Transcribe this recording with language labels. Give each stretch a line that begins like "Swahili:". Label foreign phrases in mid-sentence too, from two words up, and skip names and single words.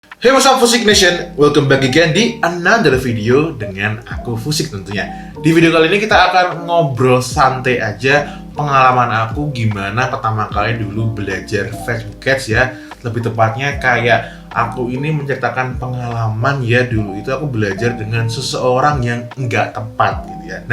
English: Hey, what's up Fusik Nation? Welcome back again
Indonesian: di
English: another video
Indonesian: dengan aku Fusik tentunya. Di video kali ini kita akan ngobrol santai aja pengalaman aku gimana pertama kali dulu belajar Facebook Ads ya. Lebih tepatnya kayak aku ini menceritakan pengalaman ya, dulu itu aku belajar dengan seseorang yang nggak tepat gitu ya.